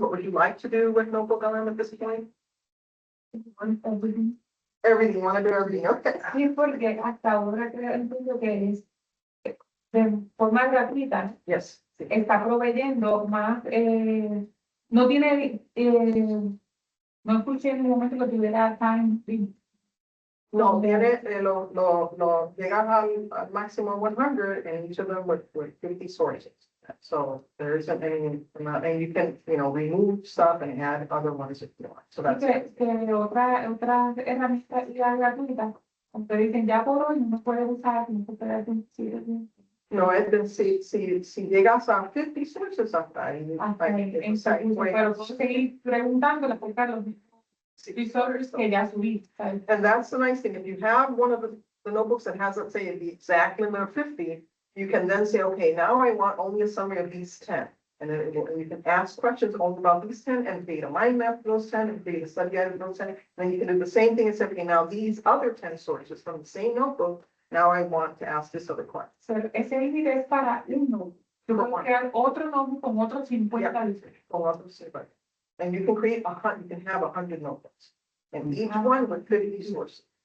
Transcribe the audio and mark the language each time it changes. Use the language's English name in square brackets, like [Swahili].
[English] What would you like to do with NotebookLM at this point? Everything, want to do everything, okay. [Spanish] Sí, porque hasta ahora creo entiendo que es de forma gratuita. [English] Yes. [Spanish] Sí. Está proveyendo más, no tiene, no escuché en un momento que tuviera time. No, tiene, llegas al máximo 100 [English] and each of them with 50 sources. So there isn't any, and you can, remove stuff and add other ones if you want. So that's [Spanish] Otra herramienta gratuita, cuando dicen ya por hoy no puedes usar, no se puede decir. no, es decir, si llegas a 50 sources hasta ahí, pero puedo seguir preguntando acerca de los resources que ya subí. [English] And that's the nice thing, if you have one of the notebooks that has, let's say, the exact limit of 50, you can then say, okay, now I want only a summary of these 10. And then you can ask questions only about these 10 and create a mind map for those 10 and create a study guide for those 10. And then you can do the same thing and say, okay, now these other 10 sources from the same notebook, now I want to ask this other question. [Spanish] So, ese límite es para un notebook. Yo puedo crear otro notebook con otros 50 libros. [English] And you can create you can have 100 notebooks. And each one with 50 sources.